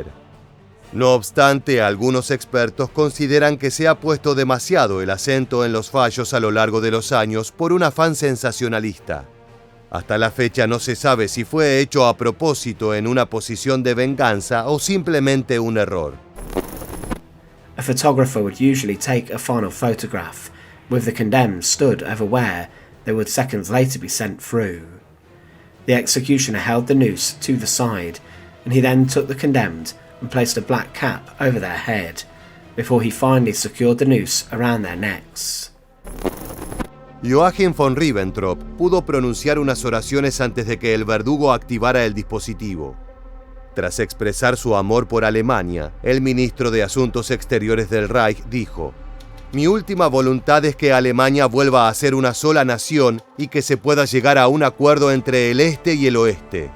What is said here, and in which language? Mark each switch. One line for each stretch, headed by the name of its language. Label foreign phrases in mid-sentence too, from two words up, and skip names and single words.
Spanish: No obstante, algunos expertos consideran que se ha puesto demasiado el acento en los fallos a lo largo de los años por un afán sensacionalista. Hasta la fecha no se sabe si fue hecho a propósito en una posición de venganza o simplemente un error.
English: A photographer would usually take a final photograph, with the condemned stood over where they would seconds later be sent through. The executioner held the noose to the side, and he then took the condemned and placed a black cap over their head, before he finally secured the noose around their necks.
Spanish: Joachim von Ribbentrop pudo pronunciar unas oraciones antes de que el verdugo activara el dispositivo. Tras expresar su amor por Alemania, el ministro de Asuntos Exteriores del Reich dijo: «Mi última voluntad es que Alemania vuelva a ser una sola nación y que se pueda llegar a un acuerdo entre el este y el oeste.